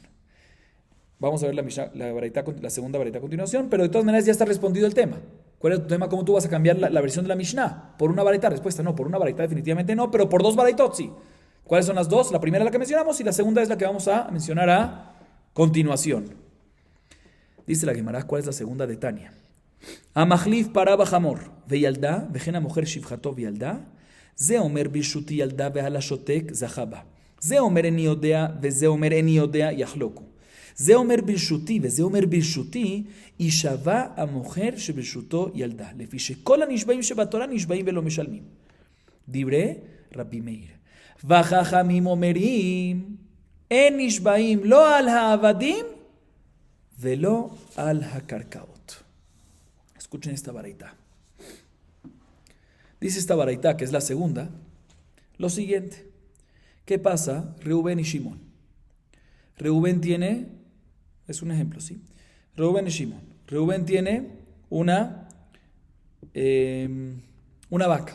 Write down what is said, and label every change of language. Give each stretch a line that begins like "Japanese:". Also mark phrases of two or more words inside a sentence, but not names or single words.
Spanish: Vamos a ver la segunda baraitá a continuación, pero de todas maneras ya está respondido el tema. ¿Cuál es tu tema? ¿Cómo tú vas a cambiar la versión de la Mishnah? ¿Por una baraitá? Respuesta, no. Por una baraitá definitivamente no, pero por dos baraitot sí. ¿Cuáles son las dos? La primera es la que mencionamos y la segunda es la que vamos a mencionar a continuación. Dice la Gemara, ¿cuál es la segunda de Tania?
Hebrew: המחליף פרה בחמור וילדה, וכן המוכר שפחתו וילדה, זה אומר ברשותי ילדה ועל השותק זכה בה. זה אומר איני יודע וזה אומר איני יודע יחלוקו. זה אומר ברשותי וזה אומר ברשותי, יישבע המוכר שברשותו ילדה, לפי שכל הנשבעים שבתורה נשבעים ולא משלמים. דברי רבי מאיר. וחכמים אומרים, אין נשבעים לא על העבדים ולא al הקרקעות.
Spanish: Escuchen esta baraita. Dice esta baraita, que es la segunda, lo siguiente. ¿Qué pasa? Reubén y Shimón. Reubén tiene, es un ejemplo, ¿sí? Reubén y Shimón. Reubén tiene una vaca.